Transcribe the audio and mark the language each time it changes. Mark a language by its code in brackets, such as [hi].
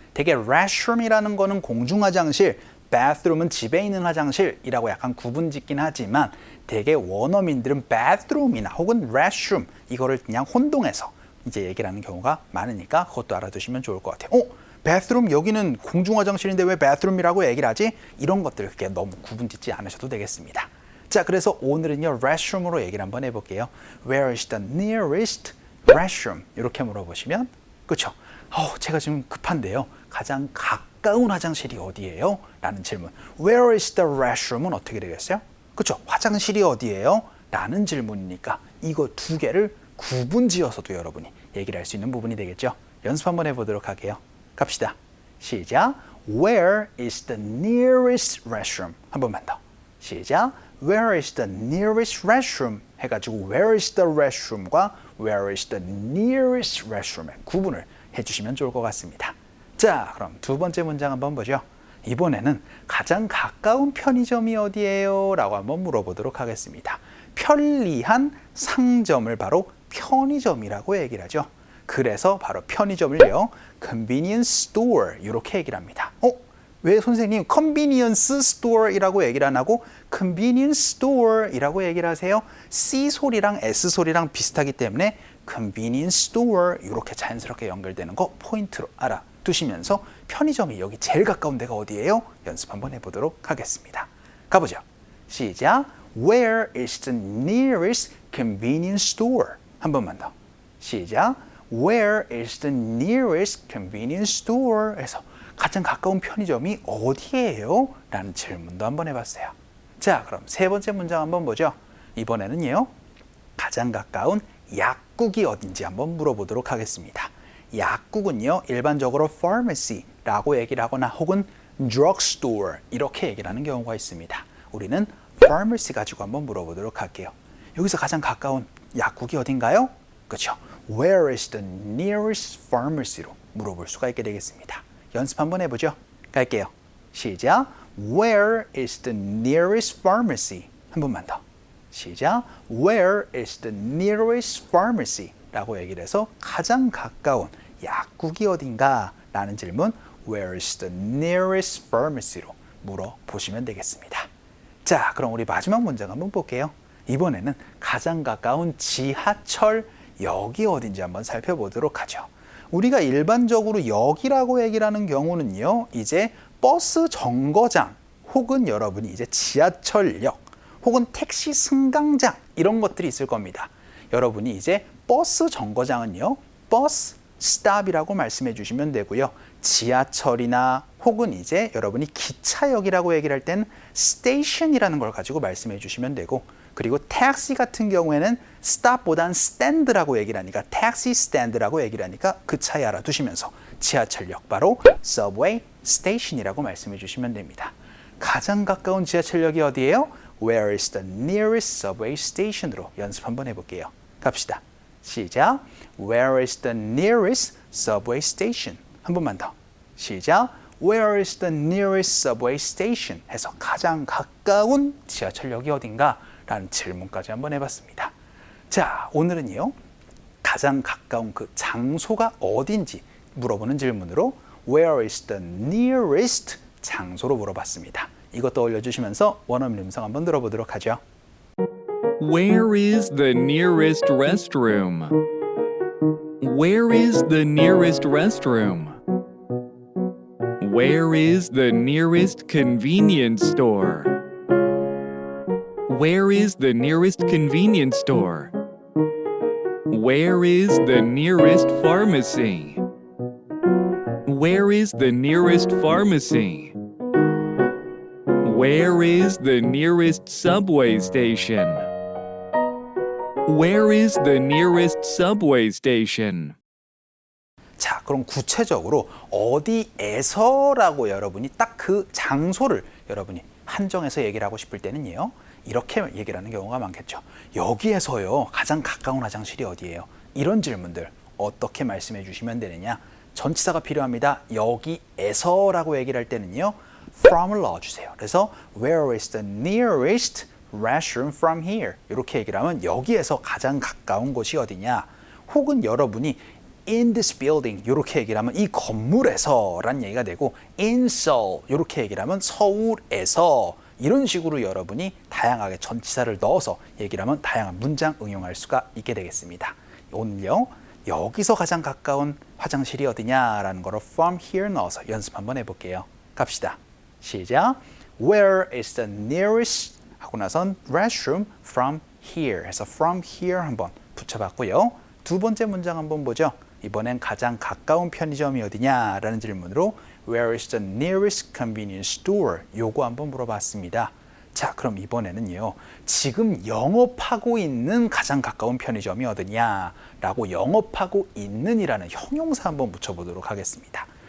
[ko] 되게 restroom이라는 거는 공중화장실, bathroom은 집에 있는 화장실이라고 약간 구분 짓긴 하지만 되게 원어민들은 bathroom이나 혹은 restroom 이거를 그냥 혼동해서 이제 얘기를 하는 경우가 많으니까 그것도 알아두시면 좋을 것 같아요. bathroom 여기는 공중화장실인데 왜 bathroom이라고 얘기를 하지? 이런 것들 그렇게 너무 구분 짓지 않으셔도 되겠습니다. 자, 그래서 오늘은요, restroom으로 얘기를 한번 해볼게요. [en] Where is the nearest restroom? [ko] 이렇게 물어보시면, 그렇죠? 제가 지금 급한데요. 가장 가까운 화장실이 어디예요? 라는 질문. [en] Where is the restroom은 [ko] 어떻게 되겠어요? 그렇죠? 화장실이 어디예요? 라는 질문이니까 이거 두 개를 구분 지어서도 여러분이 얘기를 할 수 있는 부분이 되겠죠? 연습 한번 해보도록 할게요. 갑시다. 시작. [en] Where is the nearest restroom? [ko] 한 번만 더. 시작. [en] Where is the nearest restroom? [ko] 해가지고 [en] Where is the restroom과 Where is the nearest restroom의 [ko] 구분을 해주시면 좋을 것 같습니다. 자, 그럼 두 번째 문장 한번 보죠. 이번에는 가장 가까운 편의점이 어디예요? 라고 한번 물어보도록 하겠습니다. 편리한 상점을 바로 편의점이라고 얘기를 하죠. 그래서 바로 편의점을요, convenience store 이렇게 얘기를 합니다. 왜 선생님 convenience store이라고 얘기를 안 하고 convenience store이라고 얘기를 하세요? C 소리랑 S 소리랑 비슷하기 때문에 convenience store 이렇게 자연스럽게 연결되는 거 포인트로 알아두시면서 편의점이 여기 제일 가까운 데가 어디예요? 연습 한번 해보도록 하겠습니다. 가보죠. 시작. [en] Where is the nearest convenience store? [ko] 한 번만 더. 시작. [en] Where is the nearest convenience store? [ko] 에서 가장 가까운 편의점이 어디예요? 라는 질문도 한번 해봤어요. 자, 그럼 세 번째 문장 한번 보죠. 이번에는요, 가장 가까운 약국이 어딘지 한번 물어보도록 하겠습니다. 약국은요, 일반적으로 pharmacy라고 얘기를 하거나 혹은 drugstore 이렇게 얘기를 하는 경우가 있습니다. 우리는 pharmacy 가지고 한번 물어보도록 할게요. 여기서 가장 가까운 약국이 어딘가요? 그렇죠. [en] Where is the nearest pharmacy [ko] 로 물어볼 수가 있게 되겠습니다. 연습 한번 해보죠. 갈게요. 시작. [en] Where is the nearest pharmacy? [ko] 한 번만 더. 시작. [en] Where is the nearest pharmacy? [ko] 라고 얘기를 해서 가장 가까운 약국이 어딘가? 라는 질문 [en] Where is the nearest pharmacy로 [ko] 물어보시면 되겠습니다. 자, 그럼 우리 마지막 문장 한번 볼게요. 이번에는 가장 가까운 지하철역이 어딘지 한번 살펴보도록 하죠. 우리가 일반적으로 역이라고 얘기를 하는 경우는요, 이제 버스 정거장 혹은 여러분이 이제 지하철역 혹은 택시 승강장 이런 것들이 있을 겁니다. 여러분이 이제 버스 정거장은요, 버스 스탑이라고 말씀해 주시면 되고요. 지하철이나 혹은 이제 여러분이 기차역이라고 얘기를 할 때는 스테이션이라는 걸 가지고 말씀해 주시면 되고, 그리고 택시 같은 경우에는 스탑보단 스탠드라고 얘기를 하니까 택시 스탠드라고 얘기를 하니까 그 차이 알아두시면서 지하철역 바로 subway station이라고 말씀해 주시면 됩니다. 가장 가까운 지하철역이 어디예요? [en] Where is the nearest subway station으로 [ko] 연습 한번 해볼게요. 갑시다. 시작. [en] Where is the nearest subway station? [ko] 한 번만 더. 시작. [en] Where is the nearest subway station? [ko] 해서 가장 가까운 지하철역이 어딘가? 라는 질문까지 한번 해봤습니다. 자, 오늘은요, 가장 가까운 그 장소가 어딘지 물어보는 질문으로 [en] Where is the nearest [ko] 장소로 물어봤습니다. 이것 떠올려 주시면서 원어민 음성 한번 들어보도록 하죠. [en] Where is the nearest restroom? Where is the nearest restroom? Where is the nearest convenience store? Where is the nearest convenience store? Where is the nearest pharmacy? Where is the nearest pharmacy? Where is the nearest subway station? Where is the nearest subway station? [ko] 자, 그럼 구체적으로 어디에서라고 여러분이 딱 그 장소를 여러분이 한정해서 얘기를 하고 싶을 때는요, 이렇게 얘기를 하는 경우가 많겠죠. 여기에서요, 가장 가까운 화장실이 어디예요? 이런 질문들 어떻게 말씀해 주시면 되느냐? 전치사가 필요합니다. 여기에서라고 얘기를 할 때는요, from을 넣어주세요. [en] 그래서 Where is the nearest restroom from here? [ko] 이렇게 얘기를 하면 여기에서 가장 가까운 곳이 어디냐? 혹은 여러분이 [en] in this building [ko] 이렇게 얘기를 하면 이 건물에서 라는 얘기가 되고 [en] in Seoul [ko] 이렇게 얘기를 하면 서울에서 이런 식으로 여러분이 다양하게 전치사를 넣어서 얘기를 하면 다양한 문장 응용할 수가 있게 되겠습니다. 오늘요, 여기서 가장 가까운 화장실이 어디냐라는 거로 from here 넣어서 연습 한번 해볼게요. 갑시다. 시작. [en] Where is the nearest [ko] 하고 나선 [en] restroom from here [ko] 해서 [en] from here [ko] 한번 붙여봤고요. 두 번째 문장 한번 보죠. 이번엔 가장 가까운 편의점이 어디냐라는 질문으로 [en] Where is the nearest convenience store? [ko] 요거 한번 물어봤습니다. 자, 그럼 이번에는요, 지금 영업하고 있는 가장 가까운 편의점이 어디냐라고 영업하고 있는이라는 형용사 한번 붙여보도록 하겠습니다.